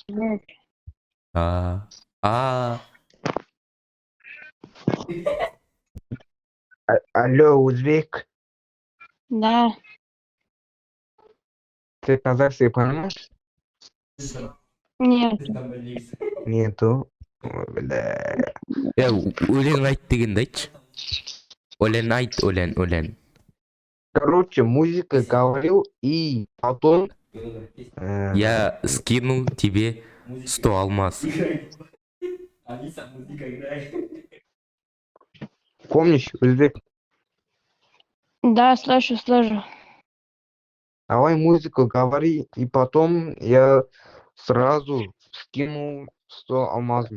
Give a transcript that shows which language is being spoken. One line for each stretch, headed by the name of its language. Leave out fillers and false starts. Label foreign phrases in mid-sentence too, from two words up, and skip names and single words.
Russian: Алло, узбек. Да. Ты казахский понимаешь? Нет. Нету. Ой, бля.
Kazakh: Өлең айт дегенді айтшы. Өлең айт, өлең.
Russian: Короче, музыка говорил, и потом... Я скинул тебе 100 алмаз. Помнишь, Узбек? Да, слышу, слышу. Давай музыку говори, и потом я сразу скинул 100 алмазов.